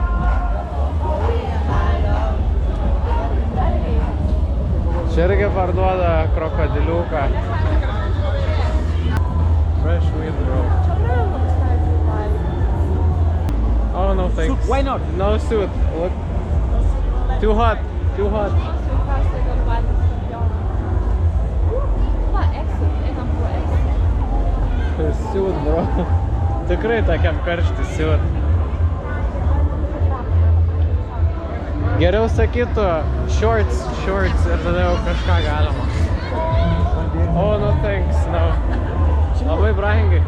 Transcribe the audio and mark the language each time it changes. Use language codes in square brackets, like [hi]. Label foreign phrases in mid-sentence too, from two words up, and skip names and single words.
[lt] Čia irgi parduoda krokodiliuką. [en] Fresh meat roll. Oh no thanks. Why not? No suit. Look. Too hot. Too hot. [lt] Siūt, bro. Tikrai tokiam karštį siūt. Geriau sakytų shorts ir tada jau kažką galima. [en] Oh, no thanks, no. [lt] Labai brangiai.